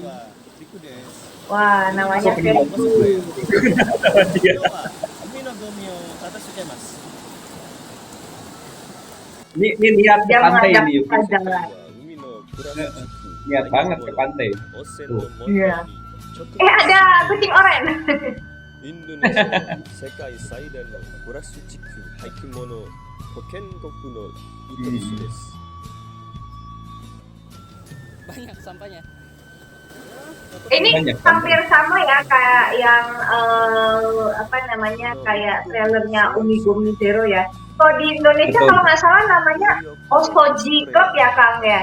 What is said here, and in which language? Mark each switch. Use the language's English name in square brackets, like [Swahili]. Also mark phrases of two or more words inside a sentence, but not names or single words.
[Indonesian] Wah, namanya Ferry. Ini niat ke Dia pantai mengajak nih. kita jalan. Niat banget ke pantai. Tuh. Iya. Ada kucing oren. [Japanese] インドネシアは世界最大のプラスチック廃棄物保険国の一つです。 [Indonesian] Banyak sampahnya. Ini Banyak, hampir sama ya kayak yang apa namanya, kayak trailernya Umigumi Zero ya. Kalau di Indonesia Betul. kalau nggak salah namanya Osoji Club ya, Kang ya.